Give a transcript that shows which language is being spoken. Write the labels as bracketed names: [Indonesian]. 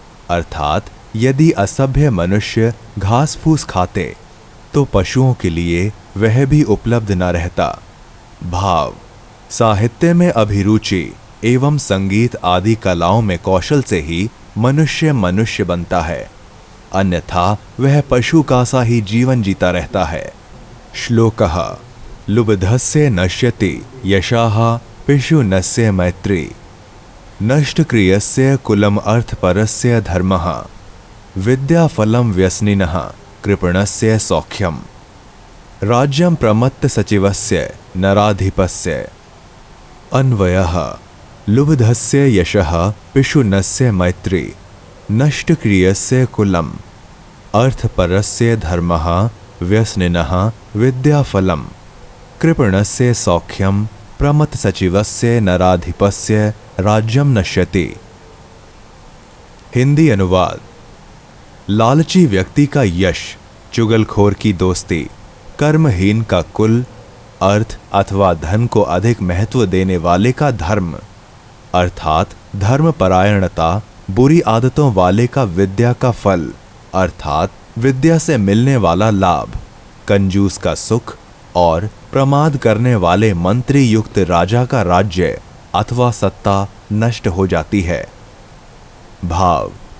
[Hindi] अर्थात यदि असभ्य मनुष्य घास फूस खाते तो पशुओं के लिए वह भी उपलब्ध न रहता। भाव। साहित्य में अभिरुचि एवं संगीत आदि कलाओं में कौशल से ही मनुष्य मनुष्य बनता है, अन्यथा वह पशु का सा ही जीवन जीता रहता है। [Sanskrit] श्लोकः। लुब्धस्य नश्यति यशाः पिशुनस्य मैत्री, नष्टक्रियस्य कुलम अर्थपरस्य धर्मः, विद्याफलं व्यसनिनः कृपणस्य सौख्यम्। राज्यं प्रमत्त सचिवस्य नराधिपस्य। अन्वयः लुब्धस्य यशः पिशुनस्य मैत्री, नष्टक्रियस्य कुलम अर्थपरस्य धर्मः, व्यसनिनः विद्याफलं कृपणस्य सौख्यं, प्रमत्त सचिवस्य नराधिपस्य राज्यम नश्यति। [Hindi] हिंदी अनुवाद। लालची व्यक्ति का यश, चुगलखोर की दोस्ती, कर्महीन का कुल, अर्थ अथवा धन को अधिक महत्व देने वाले का धर्म अर्थात धर्मपरायणता, बुरी आदतों वाले का विद्या का फल अर्थात विद्या से मिलने वाला लाभ, कंजूस का सुख और प्रमाद करने वाले मंत्री युक्त राजा का राज्य अथवा सत्ता नष्ट हो जाती है। भाव।